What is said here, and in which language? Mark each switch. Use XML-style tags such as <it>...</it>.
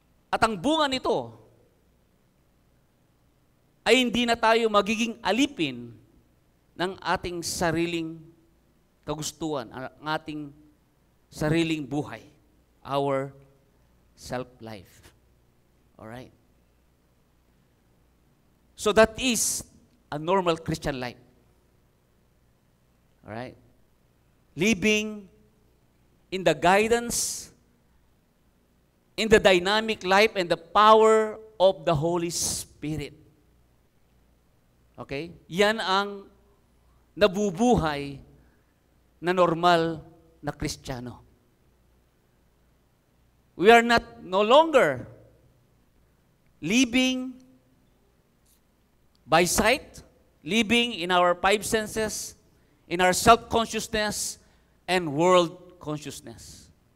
<tl>At ang bunga nito ay hindi na tayo magiging alipin ng ating sariling kagustuhan, ang ating sariling buhay,</tl> <en>our self-life. Alright? So that is a normal Christian life. Alright? Living in the guidance, in the dynamic life and the power of the Holy Spirit. Okay?</en> <tl>Yan ang nabubuhay na normal na Kristiyano.</tl> <en>We are no longer living by sight, living in our five senses, in our self-consciousness and world consciousness.</en>